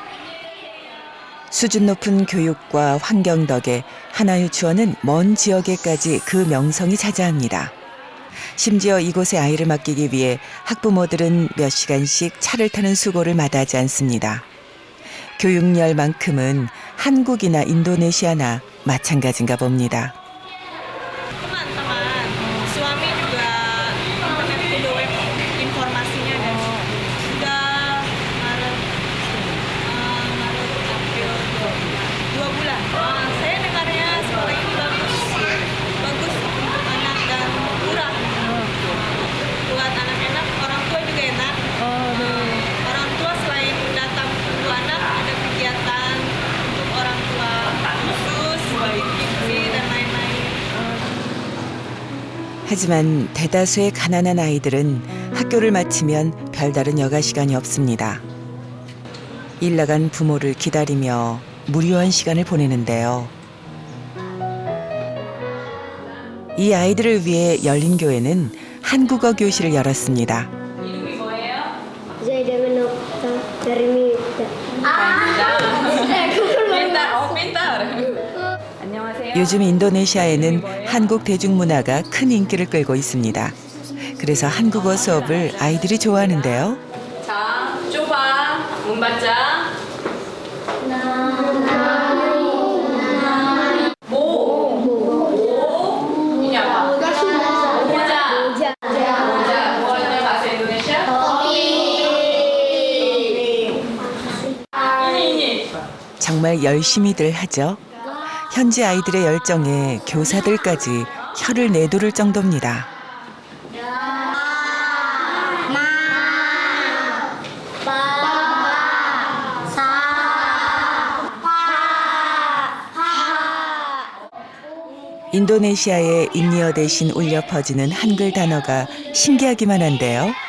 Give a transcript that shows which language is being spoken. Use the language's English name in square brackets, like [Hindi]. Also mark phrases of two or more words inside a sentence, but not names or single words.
[Korean] 수준 높은 교육과 환경 덕에 하나유치원은 먼 지역에까지 그 명성이 자자합니다. 심지어 이곳에 아이를 맡기기 위해 학부모들은 몇 시간씩 차를 타는 수고를 마다하지 않습니다. 교육열만큼은 한국이나 인도네시아나 마찬가지인가 봅니다. [Indonesian] Teman-teman, suami juga internet informasinya dan sudah Maret April 2 bulan. Saya dengarnya sekolah ini bagus untuk anak dan murah. Buat anak-anak, orang tua juga enak. Orang tua selain datang untuk anak ada kegiatan untuk orang tua khusus, gizi dan lain-lain. [Korean] 하지만 대다수의 가난한 아이들은 학교를 마치면 별다른 여가 시간이 없습니다. 일 나간 부모를 기다리며 무료한 시간을 보내는데요. 이 아이들을 위해 열린교회는 한국어 교실을 열었습니다. 이름이 뭐예요? [Indonesian] Zaidan dari Mita. pintar. [Korean] 안녕하세요. 요즘 인도네시아에는 한국 대중문화가 큰 인기를 끌고 있습니다. 그래서 한국어 수업을 아이들이 좋아하는데요. 자, [Indonesian] coba membaca. Ini apa? Moja. Moja bahasa Indonesia. ini. [Korean] 정말 열심히들 하죠. 현지 아이들의 열정에 교사들까지 혀를 내두를 정도입니다. 인도네시아의 인리어 대신 울려 퍼지는 한글 단어가 신기하기만 한데요.